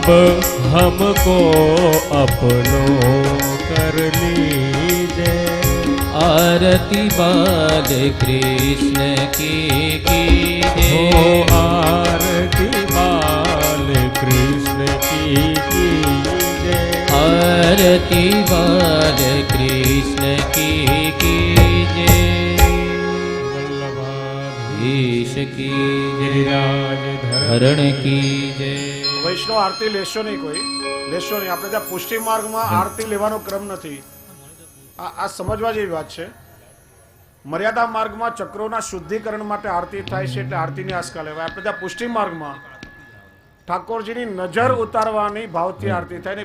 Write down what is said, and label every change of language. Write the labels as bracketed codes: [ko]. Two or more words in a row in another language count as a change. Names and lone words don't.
[hi] हमको अपनो कर लीजे आरती बाल कृष्ण की कीजे आरती बाल कृष्ण की कीजे आरती बाल कृष्ण की कीजे ईश की गिरिराज धरण की जय. [gu] વૈષ્ણવ આરતી લેશો નહીં, કોઈ લેશો નહીં. આપણે ત્યાં પુષ્ટિ માર્ગમાં આરતી લેવાનો ક્રમ નથી. આ સમજવા જેવી વાત છે. મર્યાદા માર્ગમાં ચક્રોના શુદ્ધિકરણ માટે આરતી થાય છે, એટલે આરતીની આસ્કા લેવાય. આપણે ત્યાં પુષ્ટિ માર્ગમાં ઠાકોરજીની નજર ઉતારવાની ભાવથી આરતી થાય.